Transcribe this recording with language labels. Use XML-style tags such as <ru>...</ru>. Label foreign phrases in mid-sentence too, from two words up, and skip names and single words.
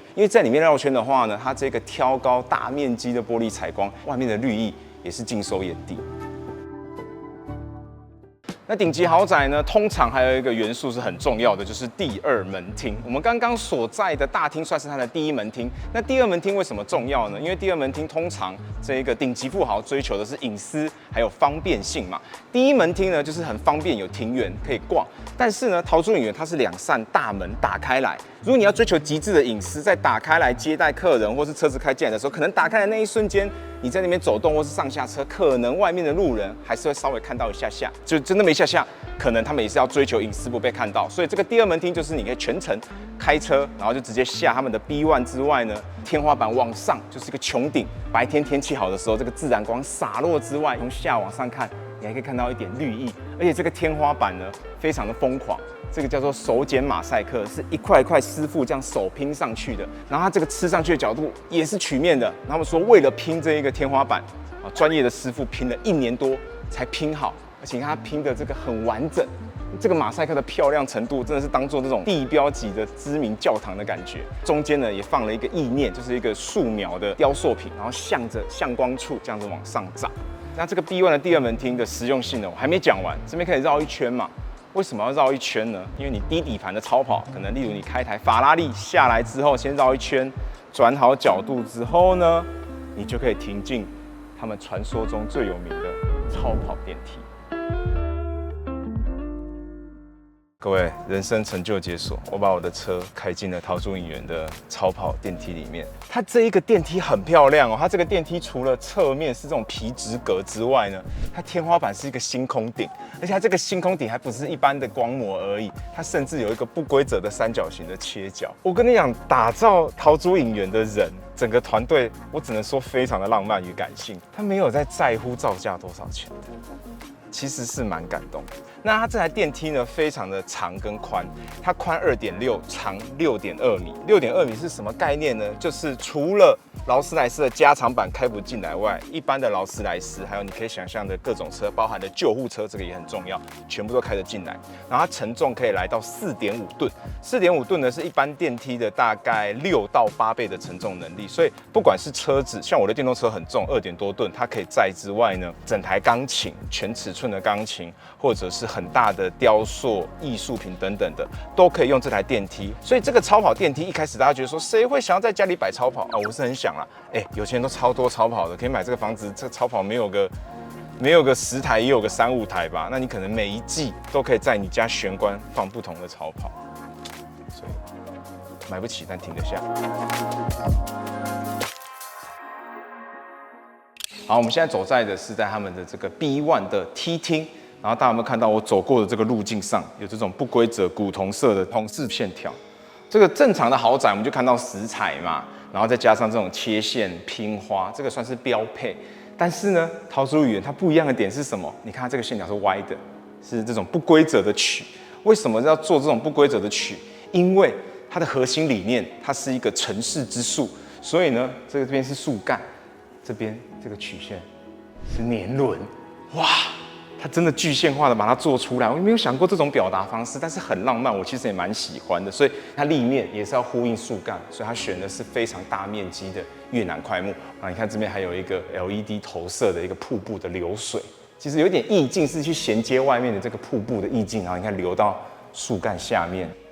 <zh>因為在裡面繞圈的話呢，它這個挑高大面積的玻璃採光，外面的綠意也是盡收眼底。那頂級豪宅呢，通常還有一個元素是很重要的，就是第二門廳。我們剛剛所在的大廳算是它的第一門廳。那第二門廳為什麼重要呢？因為第二門廳通常這個頂級富豪追求的是隱私還有方便性嘛。第一門廳呢，就是很方便，有庭園可以逛。但是呢，陶朱影園它是2扇大門打開來。如果你要追求極致的隱私，在打開來接待客人或是車子開進來的時候，可能打開的那一瞬間，你在那邊走動或是上下車，可能外面的路人還是會稍微看到一下下，就真的没一下下，可能他們也是要追求隱私不被看到。所以這個第二門廳就是你可以全程開車，然後就直接下他們的 B1 之外呢，天花板往上就是一個穹頂。白天天氣好的時候，這個自然光灑落之外，從下往上看，你還可以看到一點綠意。而且這個天花板呢，非常的瘋狂。這個叫做手剪馬賽克，是一塊一塊師傅這樣手拼上去的。然後它這個吃上去的角度也是曲面的。然後他們說，為了拼這一個天花板，啊，專業的師傅拼了1年多才拼好，而且你看它拼的這個很完整。這個馬賽克的漂亮程度，真的是當做這種地標級的知名教堂的感覺。中間呢也放了一個意念，就是一個素描的雕塑品，然後向着向光處這樣子往上長。那這個 B1 的第二門廳的實用性呢，我還沒講完，這邊可以繞一圈嘛。為什麼要繞一圈呢？因為你低底盤的超跑，可能例如你開一台法拉利下來之後，先繞一圈，轉好角度之後呢，你就可以停進他們傳說中最有名的超跑電梯。各位，人生成就解鎖，我把我的車開進了陶朱影園的超跑電梯裡面。它這一個電梯很漂亮哦，它這個電梯除了側面是這種皮質革之外呢，它天花板是一個星空頂，而且它這個星空頂還不是一般的光膜而已，它甚至有一個不規則的三角形的切角。我跟你講，打造陶朱影園的人，整個團隊，我只能說非常的浪漫與感性，他沒有在乎造價多少錢的。其實是蠻感動的。那它這台電梯呢，非常的長跟寬，它寬2.6，長6.2米。6.2米是什麼概念呢？就是除了勞斯萊斯的加長版開不進來外，一般的勞斯萊斯，還有你可以想象的各種車，包含的救護車，這個也很重要，全部都開得進來。然後它承重可以來到4.5噸，4.5噸呢是一般電梯的大概6到8倍的承重能力。所以不管是車子，像我的電動車很重，2點多噸，它可以載之外呢，整台鋼琴全尺寸的鋼琴，或者是很大的雕塑、藝術品等等的，都可以用這台電梯。所以這個超跑電梯一開始大家覺得說，誰會想要在家裡擺超跑啊？我是很想啦，有錢人都超多超跑的，可以買這個房子，這個超跑沒有個10 台，也有個3-5台吧。那你可能每一季都可以在你家玄關放不同的超跑，所以買不起但停得下。好，我們現在走在的是在他們的這個 B1 的梯廳。然后大家有沒有看到我走過的這個路徑上有這種不規則古銅色的銅飾線條？這個正常的豪宅我們就看到石材嘛，然後再加上這種切線拼花，這個算是標配。但是呢，陶朱影園它不一樣的點是什麼？你看它這個線條是歪的，是這種不規則的曲。為什麼要做這種不規則的曲？因為它的核心理念，它是一個城市之樹，所以呢，這邊是樹幹，這邊這個曲線是年輪，哇！它真的具象化的把它做出來，我沒有想過這種表達方式，但是很浪漫，我其實也蠻喜歡的。所以它立面也是要呼應樹幹，所以它選的是非常大面積的越南檜木啊。你看這邊還有一個 LED 投射的一個瀑布的流水，其實有點意境是去銜接外面的這個瀑布的意境，然後你看流到樹幹下面。</zh>